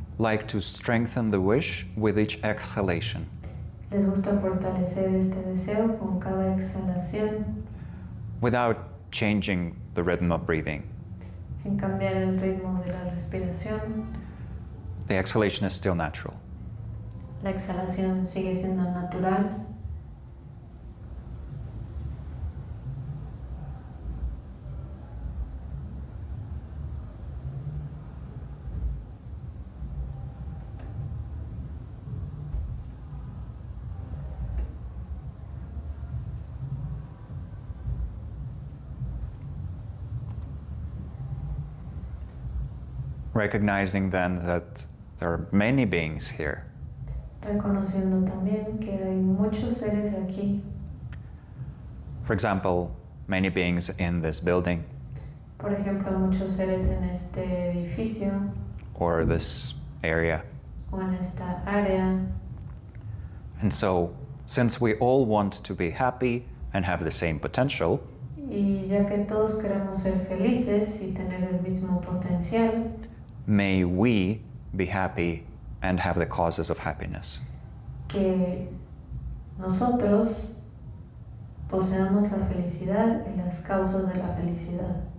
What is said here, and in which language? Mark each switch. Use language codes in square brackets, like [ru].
[en] like to strengthen the wish with each exhalation. [es] les gusta fortalecer este deseo con cada exhalación, [en] Without changing the rhythm of breathing. [es] sin cambiar el ritmo de la respiración. [en] The exhalation is still natural. [es] La exhalación sigue siendo natural. [en] Recognizing then that there are many beings here. [es] Reconociendo también que hay muchos seres aquí. [en] For example, many beings in this building [es] Por ejemplo, hay muchos seres en este edificio [en] or this area. [es] o en esta área. [en] And so, since we all want to be happy and have the same potential, [es] Y ya que todos queremos ser felices y tener el mismo potencial, [en] may we be happy and have the causes of happiness. [es] que nosotros poseamos la felicidad y las causas de la felicidad.